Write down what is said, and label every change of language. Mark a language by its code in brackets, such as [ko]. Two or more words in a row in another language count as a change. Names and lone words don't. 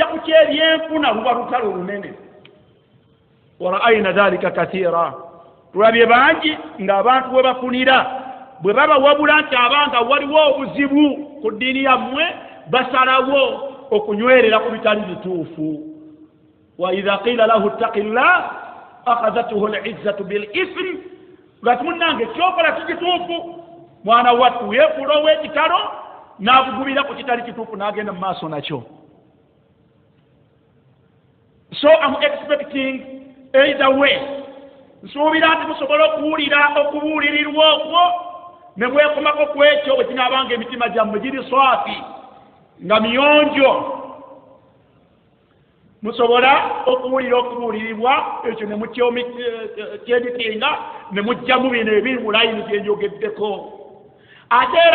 [lg] ku kyebyenfuna luba lutalo lunene [ar] ورأينا ذلك كثيرا [lg] tulabye bangi ng'abantu bwe bafunira bwe baba wabula nti abanga waliwo obuzibu ku ddiini yammwe basalawo okunywerera ku bitali bituufu [ar] وإذا قيل له اتق الله أخذته العزة بالإثم [lg] ngati munnange kyokola kikituufu mwana wattu yeefula ow'ekitalo n'abugubira ku kitali kituufu n'agenda mu maaso nakyo. [en] So I'm expecting either way [lg] nsuubira nti musobola okubuulirirwa okwo ne mwekomako ku ekyo bwe kinaabanga emitima gyammwe giri swafi nga miyonjo musobola okubuulirirwa ekyo ne mukyeditinga ne mujjamu bino ebiri mu layini gyenjogeddeko ate era